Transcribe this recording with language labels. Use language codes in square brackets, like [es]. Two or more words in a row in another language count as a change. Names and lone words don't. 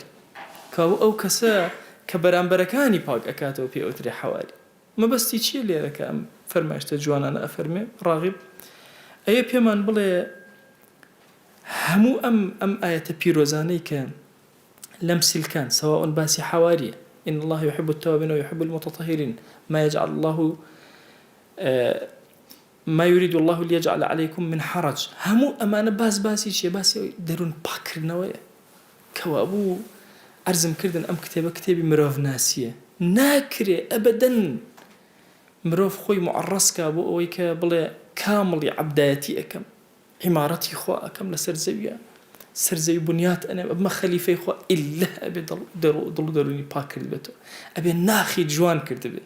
[ckb] کەوا ئەو کەسە کە بەرامبەرەکانی پاک ئەکاتەوە پێ ئەوترێ حەواری. مەبەستی چییە لێرەکە ئەم فەرمایشتە جوانانە؟ ئەفەرمێ ڕاغب ئەیە پێمان بڵێ هەموو ئەم ئاەتە پیرۆزانەی کە لەم سیلکان سواء باسی حەواریە، [ar] إن الله يحب التوابين ويحب المتطهرين، ما يجعل الله ما يريد الله ليجعل عليكم من حرج. [ckb] هەموو ئەمانە باسی چیە؟ باسی دەروون پاکردنەوەیە. کەوا بوو عەرزم کردن ئەم کتێبە کتێبی مرۆڤ ناسیە، ناکرێ ئەبەدەن مرۆڤ خۆی معڕەسکا بۆ ئەوەی کە بڵێ کامڵی عەبدایەتی ئەەکەم، عیمارەتی خوا ئەەکەم لەسەر زەویە، سەرزەوی بنیات ئەنێم، ئەبمە خەلیفەی خوا ئیللا ئەبێ دڵ و دەرونی پاک کرد بێتەوە، ئەبێ ناخی جوان کرد بێ.